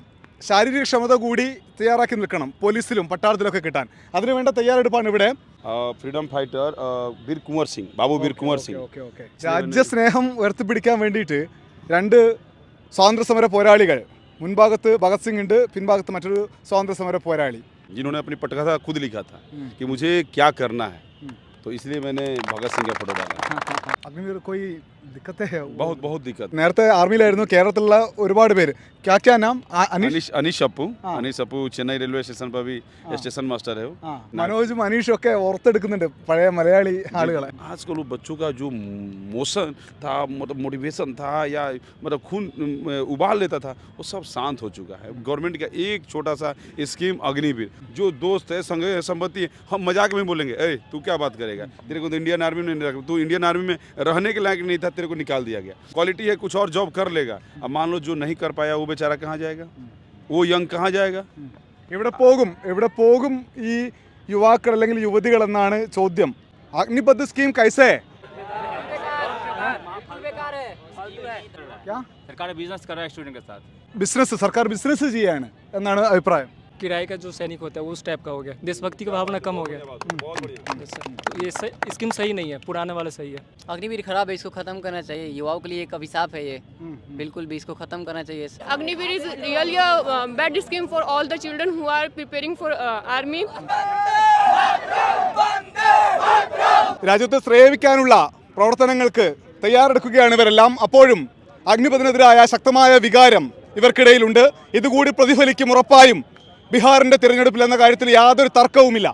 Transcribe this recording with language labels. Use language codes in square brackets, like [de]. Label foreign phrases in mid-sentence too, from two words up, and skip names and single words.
[ml] ശാരീരിക ക്ഷമത കൂടി തയ്യാറാക്കി നിൽക്കണം പോലീസിലും പട്ടാളത്തിലൊക്കെ കിട്ടാൻ. അതിനു വേണ്ട തയ്യാറെടുപ്പാണ് ഇവിടെ. [en] freedom fighter [ml] വീർ കുമാർ സിംഗ്, ബാബു വീർ കുമാർ സിംഗ്. രാജ്യസ്നേഹം ഉയർത്തിപ്പിടിക്കാൻ വേണ്ടിയിട്ട് രണ്ട് സ്വാതന്ത്ര്യ സമര പോരാളികൾ, മുൻഭാഗത്ത് ഭഗത് സിംഗ് ഉണ്ട്, പിൻഭാഗത്ത് മറ്റൊരു സ്വാതന്ത്ര്യ സമര പോരാളി, [hi] जिन्होंने अपनी पटकथा खुद लिखा था कि मुझे क्या करना है, तो इसलिए मैंने भगत सिंह का फोटो डाला. अग्निवीर कोई दिक्कत है? बहुत दिक्कत. [ml] നേരത്തെ ആർമിയിലായിരുന്നു. കേരളത്തിലുള്ള ഒരുപാട് പേര്. [hi] क्या नाम? अनीश अप्पू चेन्नई [en] railway station [hi] पर भी [en] station master [hi] है वो. [ml] മനോജും അനീഷും ഒക്കെ ഓർത്തെടുക്കുന്നുണ്ട് പഴയ മലയാളി ആളുകളെ. [hi] आजकल बच्चों का जो मोशन था, मतलब मोटिवेशन था, या मतलब खून उबाल लेता था, वो सब शांत हो चुका है. गवर्नमेंट का एक छोटा सा स्कीम अग्निवीर, जो दोस्त है संग संपत्ति है, हम मजाक में बोलेंगे ए तू क्या बात करेगा, तेरे को तो [en] Indian Army [hi] में नहीं रखा, तू [en] Indian Army [hi] में रहने के लायक नहीं था, तेरे को निकाल दिया गया. क्वालिटी है, कुछ और जॉब कर लेगा. अब मान लो जो नहीं कर पाया वो बेचारा कहाँ जाएगा, वो यंग कहाँ जाएगा? [ml] എവിടെ പോകും ഈ യുവാക്കൾ അല്ലെങ്കിൽ യുവതികൾ എന്നാണ് ചോദ്യം. [hi] अग्निपथ स्कीम कैसे? सरकार बिजनेस कर रहा है स्टूडेंट के साथ. [ml] സർക്കാർ ബിസിനസ് ചെയ്യാണ് എന്നാണ് അഭിപ്രായം. [hi] किराए का जो सैनिक होता है वो उस टाइप का हो गया. देशभक्ति का भावना कम हो गया. ये स्कीम सही नहीं है, पुराने वाला सही है. अग्निवीर खराब है, इसको खत्म करना चाहिए. युवाओं के लिए एक अभिशाप है ये, बिल्कुल भी इसको खत्म करना चाहिए. [en] Agniveer is really a bad scheme for all the children who are preparing for army. [ml] രാജ്യത്തെ ശ്രേയിക്കാനുള്ള പ്രവർത്തനങ്ങൾക്ക് തയ്യാറെടുക്കുകയാണ് ഇവരെല്ലാം. അപ്പോഴും അഗ്നിപഥിനെതിരായ ശക്തമായ വികാരം ഇവർക്കിടയിലുണ്ട്. ഇതുകൂടി പ്രതിഫലിക്കും ഉറപ്പായും ബീഹാറിൻ്റെ തിരഞ്ഞെടുപ്പിൽ എന്ന കാര്യത്തിൽ യാതൊരു തർക്കവുമില്ല.